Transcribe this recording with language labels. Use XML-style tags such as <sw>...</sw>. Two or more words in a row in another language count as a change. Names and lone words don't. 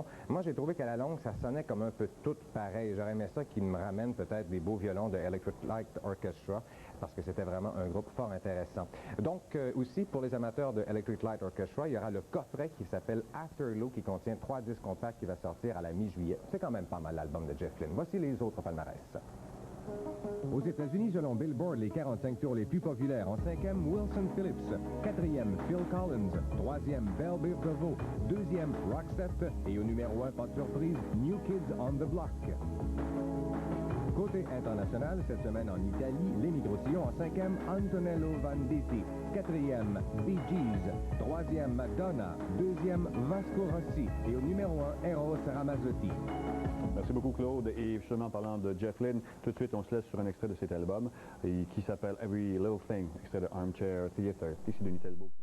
<fr>Moi, j'ai trouvé qu'à la longue, ça sonnait comme un peu tout pareil. J'aurais aimé ça qu'il me ramène peut-être des beaux violons de Electric Light Orchestra, parce que c'était vraiment un groupe fort intéressant. Donc, aussi, pour les amateurs de Electric Light Orchestra, il y aura le coffret qui s'appelle Afterglow, qui contient 3 disques compacts qui va sortir à la mi-juillet. C'est quand même pas mal l'album de Jeff Lynne. Voici les autres palmarès. Aux États-Unis, selon Billboard, les 45 tours les plus populaires. En 5e, Wilson Phillips. 4e, Phil Collins. 3e, Belle Biv DeVoe. 2e, Roxette. Et au numéro 1, pas de surprise, New Kids on the Block. Côté international, cette semaine en Italie, les micro-sillons. En 5e, Antonello Venditti. 4e, Bee Gees. 3e, Madonna. 2e, Vasco Rossi. Et au numéro 1, Eros Ramazzotti. Merci beaucoup, Claude. Et justement, parlant de Jeff Lynne, tout de suite, on se laisse sur un extrait de cet album qui s'appelle Every Little Thing, extrait de Armchair Theatre, ici de Telbo.</fr>